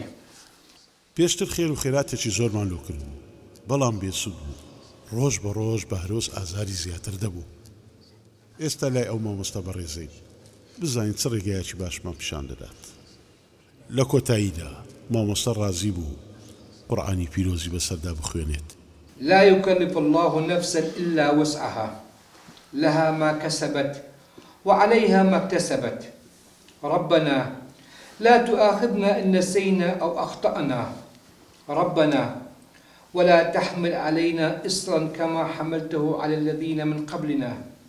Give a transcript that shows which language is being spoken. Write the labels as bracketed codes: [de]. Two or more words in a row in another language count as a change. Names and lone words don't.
[ckb] پێشتر خێر و خێراتێکی زۆرمان لۆ کردبوو بەڵام بێسوود بوو ڕۆژ بە ڕۆژ بەهرۆز ئازاری زیاتر دەبوو ئێستا لای ئەو مامۆستا بەڕێزەی بزانین چ ڕێگایەکی باشمان پیشان دەدات لە کۆتاییدا مامۆستا ڕازی بوو قورئانی پیرۆزی بەسەردا بخوێنێت [ar] لا يكلف الله نفسا إلا وسعها لها ما كسبت وعليها ما اكتسبت ربنا لا تؤاخذنا إن نسينا أو أخطأنا ربنا ولا تحمل علينا إصرا كما حملته على الذين من قبلنا